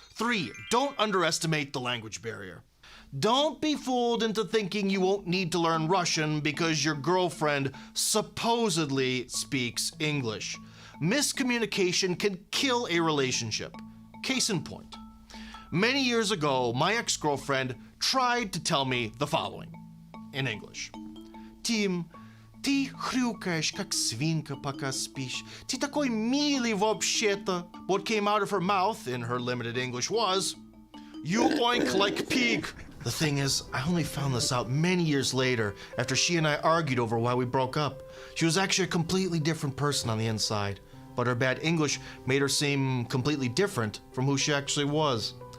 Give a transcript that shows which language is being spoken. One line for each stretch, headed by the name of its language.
English: 3, don't underestimate the language barrier. Don't be fooled into thinking you won't need to learn Russian because your girlfriend supposedly speaks English. Miscommunication can kill a relationship. Case in point. Many years ago, my ex-girlfriend tried to tell me the following in English.
Russian: Tim, ты хрюкаешь, как свинка, пока спишь. Ты такой милый вообще-то.
English: What came out of her mouth in her limited English was, you oink like pig. The thing is, I only found this out many years later after she and I argued over why we broke up. She was actually a completely different person on the inside, but her bad English made her seem completely different from who she actually was.